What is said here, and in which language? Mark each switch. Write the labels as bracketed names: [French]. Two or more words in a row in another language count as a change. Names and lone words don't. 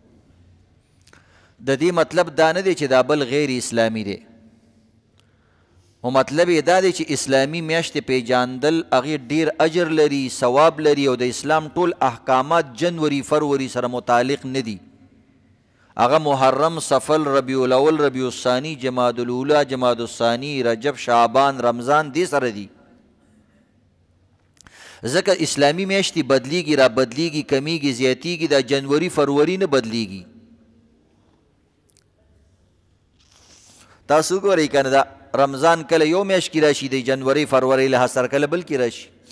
[Pashto] د دې مطلب دا نه دی چې دا بل غیر اسلامي دی، او مطلب یې دا دی چې اسلامي میاشتې پیژاندل هغې ډېر اجر لري، ثواب لري، او د اسلام ټول احکامات جنوري فروری سره متعلق نه دي. هغه محرم، صفر، ربیع الاول، ربیع الثانی، جماد الاولی، جماد الثانی، رجب، شعبان، رمضان دې سره دي. ځکه اسلامي میاشتې بدلیږي، را بدلیږي، کمیږي، زیاتیږي، دا جنوري فروری نه بدلیږي. تاسو ګورئ که نه دا رمضان کله یو میاشت کې راشي، د جنوري فروری لحاظ سره کله بل کې راشي.